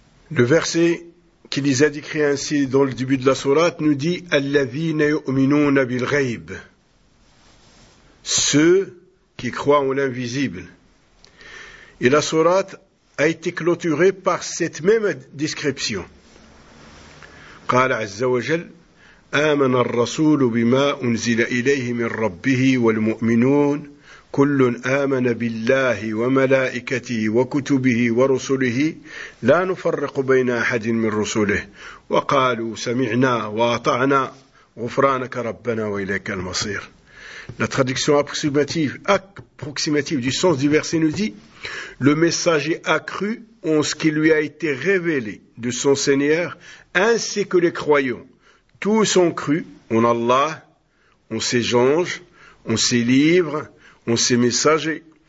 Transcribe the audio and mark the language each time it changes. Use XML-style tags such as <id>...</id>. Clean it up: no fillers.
<fr>Le verset qui les a décrits ainsi dans le début de la sourate nous dit «</fr> <ar>Alladhina yu'minuna bil ghaib</ar> <fr>» ceux qui croient en l'invisible. Et la sourate a été clôturée par cette même description.</fr> <ar>« Qala azza wa jal, aman ar-rasoulu bima unzila ilayhi min rabbihi wal mu'minun » كل آمن بالله وملائكته وكتبه ورسله لا نفرق بين أحد من رسله وقالوا سمعنا وأطعنا غفرانك ربنا وإليك المصير.</ar> <fr>La traduction approximative du sens du verset nous dit: le messager a cru en ce qui lui a été révélé de son Seigneur, ainsi que les croyants. Tous ont cru en Allah, en ses anges, en ses livres, en ces messagers.</fr>